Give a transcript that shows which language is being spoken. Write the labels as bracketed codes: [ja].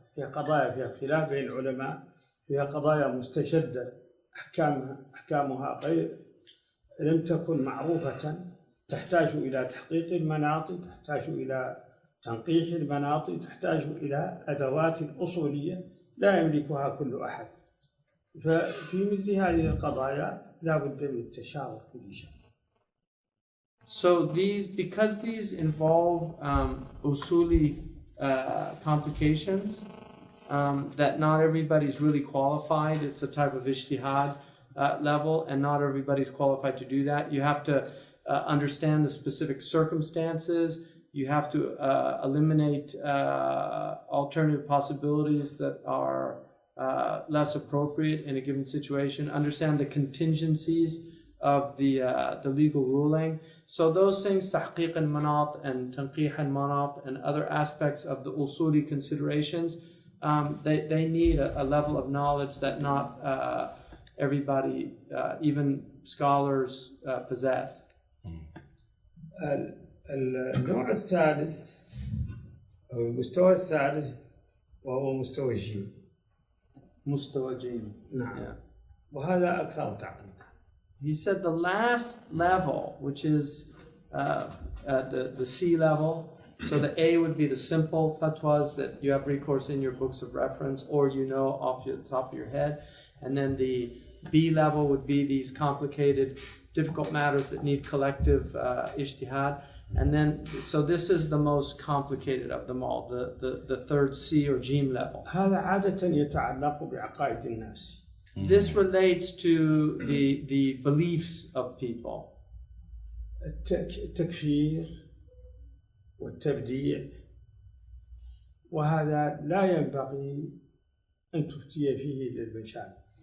[ar] فيها قضايا فيها خلاف بين العلماء، فيها قضايا مستشدة أحكامها غير لم تكن معروفة، تحتاج إلى تحقيق المناط، تحتاج إلى تنقيح المناط، تحتاج إلى أدوات أصولية لا يملكها كل أحد. ففي مثل هذه القضايا لا بد من التشاور في اللجان. [en] So because these involve usuli complications, that not everybody's really qualified. It's a type of ijtihad level, and not everybody's qualified to do that. You have to understand the specific circumstances. You have to eliminate alternative possibilities that are less appropriate in a given situation. Understand the contingencies of the legal ruling. So those things, tahqiq al-manat and tanqih al-manat and other aspects of the usuli considerations, they need a level of knowledge that not everybody, even scholars, possess. [ar] النوع الثالث أو المستوى الثالث وهو مستوى الجيم. مستوى جيم. نعم. Yeah. وهذا أكثر تعقيدا. [en] He said the last level, which is the C level. So the A would be the simple fatwas that you have recourse in your books of reference or you know off the top of your head, and then the B level would be these complicated, difficult matters that need collective ijtihad. And then, so this is the most complicated of them all, the third C or Jim level. [ar] هذا عادة يتعلق بعقائد الناس. [en] This relates to the beliefs of people. [ar] التكفير والتبديع، وهذا لا ينبغي أن تفتي فيه للمشايخ.